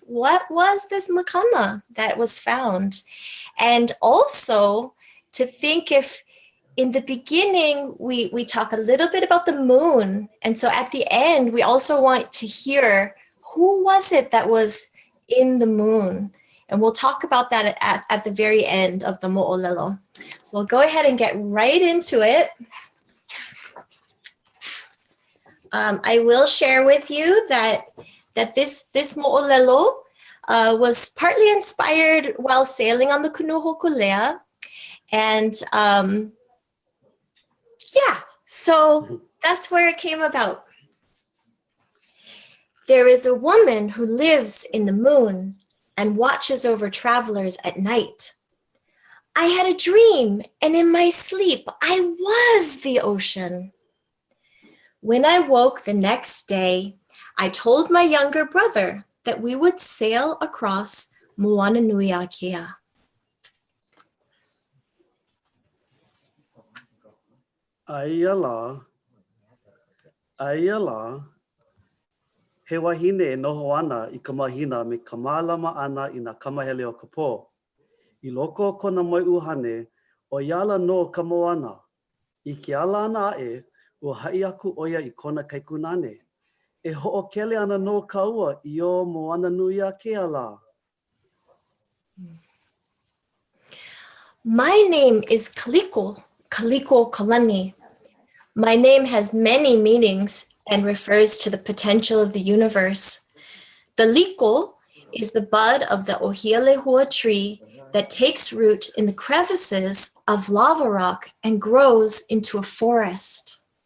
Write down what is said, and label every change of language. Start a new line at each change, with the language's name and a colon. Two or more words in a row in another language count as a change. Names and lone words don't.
English: What was this makana that was found? And also to think if in the beginning, we talk a little bit about the moon. And so at the end, we also want to hear who was it that was in the moon? And we'll talk about that at the very end of the moʻolelo. So we'll go ahead and get right into it. I will share with you that this moʻolelo was partly inspired while sailing on the Kanu Hokulea. And yeah, so that's where it came about. There is a woman who lives in the moon and watches over travelers at night. I had a dream, and in my sleep, I was the ocean. When I woke the next day, I told my younger brother that we would sail across Moana Nui a Kea.
Hawaiian: Aiala, he wahine e noho ana I ka mahina me ka mālama ana I nā kamahele o ka pō. I loko o kona moiʻuhane, o iala no ka moana. I ke ala ana aʻe, ua haʻi aku ʻoia I kona kaikunane. E hoʻokele ana no ka ua I o Moana Nui a Kea la.
English: My name is Kaliko Kalani. My name has many meanings and refers to the potential of the universe. The liko is the bud of the ohialehua tree that takes root in the crevices of lava rock and grows into a forest.